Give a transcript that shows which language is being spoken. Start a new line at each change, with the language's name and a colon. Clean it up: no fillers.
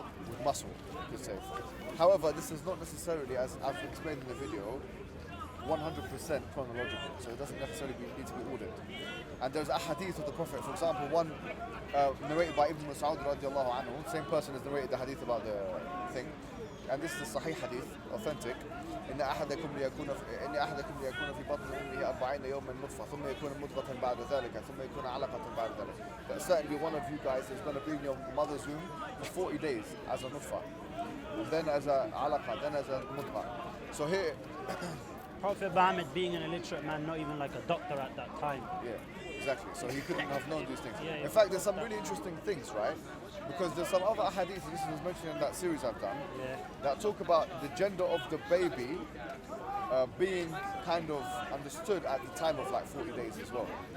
English: With muscle, you could say. However, this is not necessarily, as I've explained in the video, 100% chronological, so it doesn't necessarily need to be ordered. And there's a hadith of the Prophet, for example, one narrated by Ibn Mas'ud radiallahu anhu, same person has narrated the hadith about the thing, and this is a sahih hadith, authentic.
Arabic: إن أحدكم ليكون في بطن أمه 40 يوما نطفة ثم يكون مضغة بعد ذلك ثم يكون علقة بعد ذلك.
English: That certainly one of you guys is going to be in your mother's womb for 40 days as a nutfa, then as a alaqa, then as a mudgha. So here, Prophet Muhammad being an illiterate man, not even like a doctor at that time. yeah, exactly. So he couldn't have known these things. Yeah. In fact, there's some really interesting things, right? Because there's some other hadiths, and this was mentioned in that series I've done, that talk about the gender of the baby being kind of understood at the time of like 40 days as well.